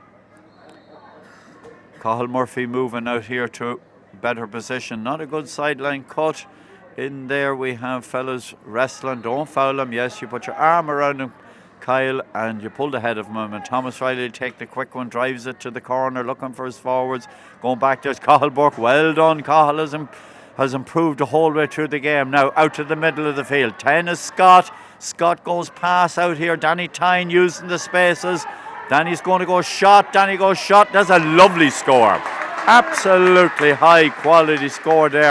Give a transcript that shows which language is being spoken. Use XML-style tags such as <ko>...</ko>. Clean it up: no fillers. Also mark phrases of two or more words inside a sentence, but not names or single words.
<en>Cathal Murphy moving out here to better position. Not a good sideline cut. In there we have fellas wrestling. Don't foul him. Yes, you put your arm around him, Kyle, and you pulled ahead of him. And Thomas Riley take the quick one, drives it to the corner, looking for his forwards. Going back, there's Cathal Burke. Well done. Cathal has improved the whole way through the game. Now out to the middle of the field. 10 is Scott. Scott goes pass out here. Danny Tyne using the spaces. Danny's going to go shot. Danny goes shot. That's a lovely score. Absolutely high quality score there.</en>